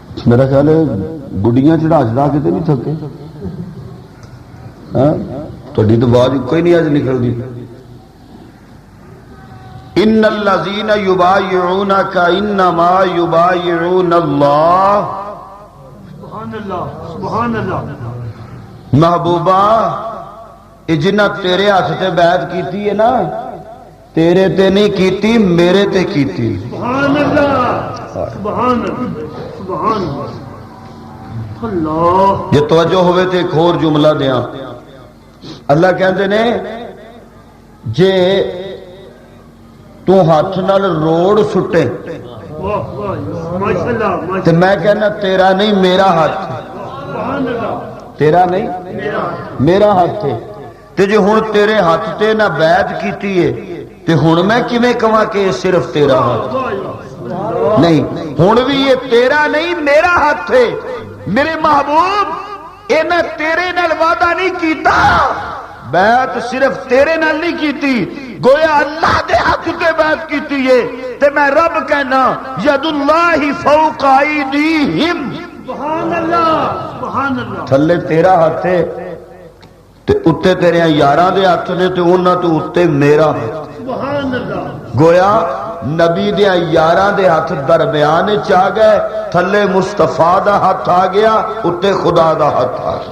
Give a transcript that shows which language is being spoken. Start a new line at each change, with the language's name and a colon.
Punjabi: میرا خیال ہے گڈیاں چڑھا کے تے نہیں تھکے، ہاں تھوڑی تو آواز کوئی نہیں اج نکلدی۔
Arabic: ان الذین یبایعونک انما یبایعون اللہ، سبحان اللہ سبحان اللہ۔
Punjabi: محبوبہ اے جنہ تیرے ہاتھ تے بیعت کیتی ہے نا، تیرے تے نہیں کیتی، میرے تے کیتی۔
Arabic: سبحان اللہ سبحان اللہ سبحان اللہ۔ اللہ
Punjabi: یہ توجہ ہوئے تے ایک اور جملہ دیاں، اللہ کہندے نے جے تو ہاتھ نال روڑ سٹے
Arabic: واہ واہ ماشاء اللہ
Punjabi: تے میں کہنا تیرا نہیں میرا ہاتھ،
Arabic: سبحان اللہ۔
Punjabi: تیرا نہیں میرا ہاتھ ہے، تے جے ہن تیرے ہاتھ تے نہ بیعت کیتی ہے تے ہن میں کیویں کہاں کہ صرف تیرا ہاتھ نہیں، ہن بھی یہ تیرا نہیں میرا ہاتھ ہے۔ میرے محبوب انہاں تیرے نال وعدہ نہیں کیتا، بیعت صرف تیرے نال نہیں کیتی، گویا اللہ دے ہاتھ تے بیعت کیتی ہے، تے میں رب کہنا
Arabic: ید اللہ فوق ایدیہم، سبحان اللہ سبحان اللہ۔
Punjabi: تھلے تیرا ہاتھ ہے تے اتے تیرے یاراں دے ہاتھ نے تے انہاں تو اتے میرا ہاتھ،
Arabic: سبحان اللہ۔
Punjabi: گویا نبی دے یاراں دے ہاتھ درمیان چا گئے، تھلے مصطفیٰ دا ہاتھ آ گیا، اتے خدا دا ہاتھ آ گیا۔